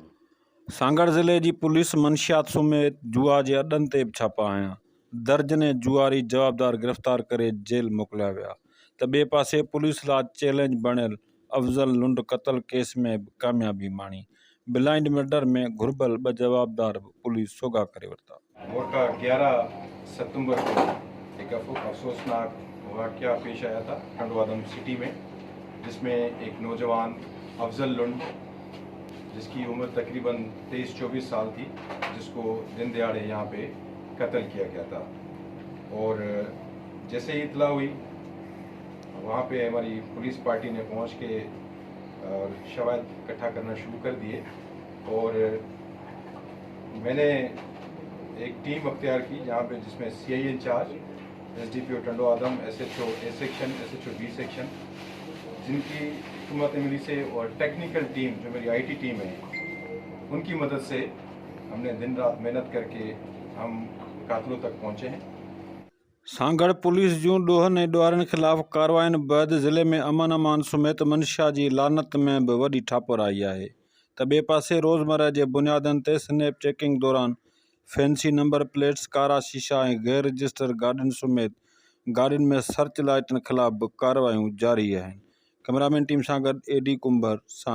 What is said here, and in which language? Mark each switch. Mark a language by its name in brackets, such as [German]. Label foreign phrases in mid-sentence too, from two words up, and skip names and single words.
[Sindhi] सांगड़ ज़िले जी पुलिस मंशियात समेत जुआ जे अॾनि ते बि छापा हया। दर्जने जुआरी जवाबदार गिरफ़्तार करे जेल मोकिलिया विया त ॿिए पासे पुलिस लाइ चैलेंज बणियल अफ़ज़ल लुंड क़त्ल केस में बि कामयाबी माणी। ब्लाइंड मर्डर में घुर्बल 2 जवाबदार बि पुलिस सोगा करे वरिता। [Urdu] موٹا 11 ستمبر کو ایک افسوسناک واقعہ پیش آیا تھا ٹنڈوادم سٹی میں، جس میں ایک نوجوان افضل لنڈ جس کی عمر تقریباً 23-24 سال تھی، جس کو دن دہاڑے یہاں پہ قتل کیا گیا تھا. اور جیسے ہی اطلاع ہوئی وہاں پہ ہماری پولیس پارٹی نے پہنچ کے اور شواہد اکٹھا کرنا شروع کر دیے اور میں نے ایک ٹیم اختیار کی جہاں پہ جس میں [English] CI in-charge, [Urdu] SDPO टंडवादम, [English] SHO A section, SHO B section, [Urdu] جن کی حکمت عملی سے اور [English] technical team [Urdu] جو میری [English] IT team [Urdu] ہے ان کی مدد سے ہم نے دن رات محنت کر کے ہم قاتلوں تک پہنچے ہیں. [Sindhi] सांगड़ पुलिस जूं ॾोहनि ऐं ॾोहारियुनि ख़िलाफ़ कार्रवाइनि बैदि ज़िले में अमन अमान समेत मंशा जी लानत में बि वॾी ठापर आई आहे त ॿिए पासे रोज़मर्रा जे बुनियादनि ते [English] snap checking [Sindhi] दौरान [English] fancy number plates, [Sindhi] कारा शीशा ऐं गैर रजिस्टर गाॾियुनि समेत गाॾियुनि में [English] search lights [Sindhi] ख़िलाफ़ बि कार्रवाइयूं जारी आहिनि। [English] cameraman team [Sindhi] सां गॾु AD कुंभर।